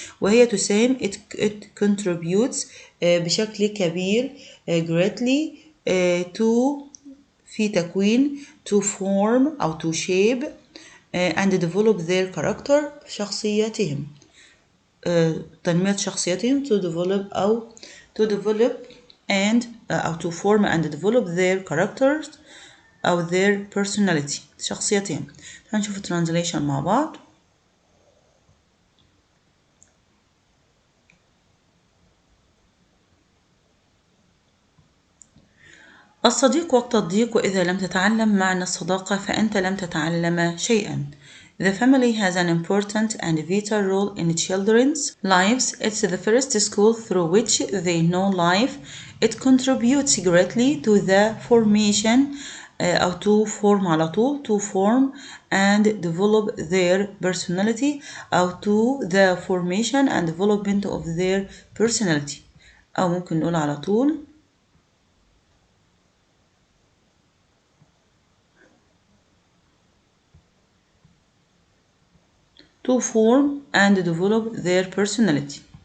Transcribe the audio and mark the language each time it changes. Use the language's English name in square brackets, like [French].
[Arabic] وهي تساهم [English] it contributes [Arabic] بشكل كبير [English] greatly to [Arabic] في تكوين [English] to form أو to shape and develop their character [Arabic] شخصياتهم تنمية شخصياتهم [English] to develop and أو to form and develop their characters أو their personality شخصياتهم. [Arabic] هنشوف translation مع بعض. الصديق وقت الضيق وإذا لم تتعلم معنى الصداقة فأنت لم تتعلم شيئا. [English] The family has an important and vital role in children's lives. It's the first school through which they know life. It contributes greatly to the formation أو to form [Arabic] على طول [English] to form and develop their personality أو to the formation and development of their personality أو [Arabic] ممكن نقول على طول [English] to form and develop their personality.